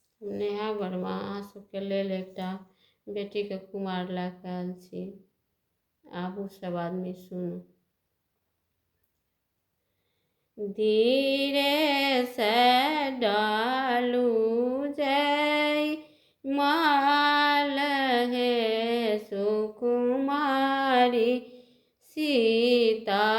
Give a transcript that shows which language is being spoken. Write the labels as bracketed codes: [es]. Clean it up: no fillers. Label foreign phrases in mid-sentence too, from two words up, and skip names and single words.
[mai] नेहा वर्मा अहाँ सबके लेल एकटा बेटीके कुमार लऽ कऽ आयल छी। आबू सब आदमी सुनू। धीरे से डालू जय माल हे सुकुमारी सीता,